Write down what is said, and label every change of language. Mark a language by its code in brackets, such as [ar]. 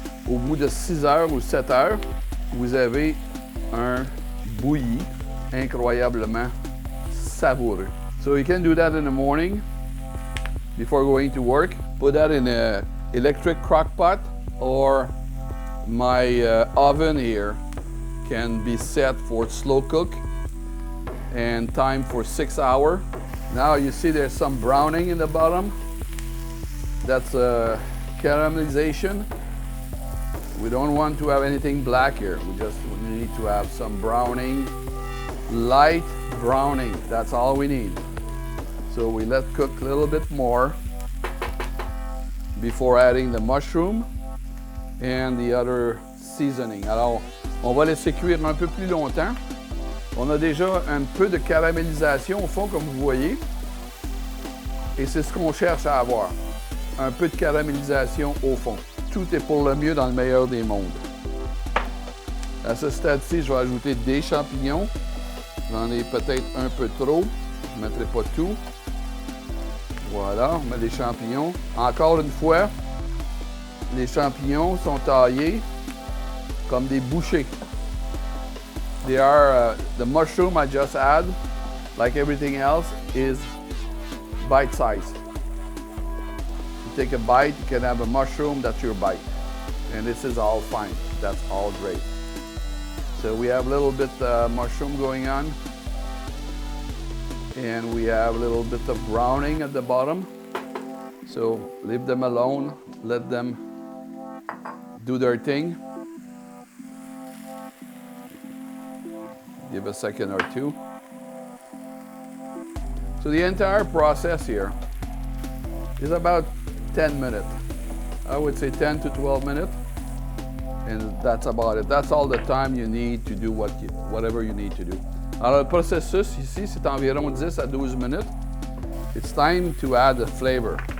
[fr] Au bout de 6 heures ou 7 heures, vous avez un bouilli incroyablement savoureux. [en] So you can do that in the morning before going to work. Put that in an electric crock pot, or my oven here can be set for slow cook and time for 6 hours. Now you see there's some browning in the bottom. That's caramelization. We don't want to have anything black here. We need to have some browning, light browning. That's all we need. So we let cook a little bit more before adding the mushroom and the other seasoning. [fr] Alors, on va laisser cuire un peu plus longtemps. On a déjà un peu de caramélisation au fond, comme vous voyez. Et c'est ce qu'on cherche à avoir. Un peu de caramélisation au fond. Tout est pour le mieux dans le meilleur des mondes. À ce stade-ci, je vais ajouter des champignons. J'en ai peut-être un peu trop. Je ne mettrai pas tout. Voilà, on met des champignons. Encore une fois, les champignons sont taillés comme des bouchées. [en] They are, the mushroom I just add, like everything else, is bite-sized. You take a bite, you can have a mushroom, that's your bite. And this is all fine, that's all great. So we have a little bit mushroom going on. And we have a little bit of browning at the bottom. So leave them alone, let them do their thing. Give a second or two. So the entire process here is about 10 minutes. I would say 10 to 12 minutes. And that's about it. That's all the time you need to do whatever you need to do. [fr] Alors le processus ici, c'est environ 10 à 12 minutes. [en] It's time to add the flavor.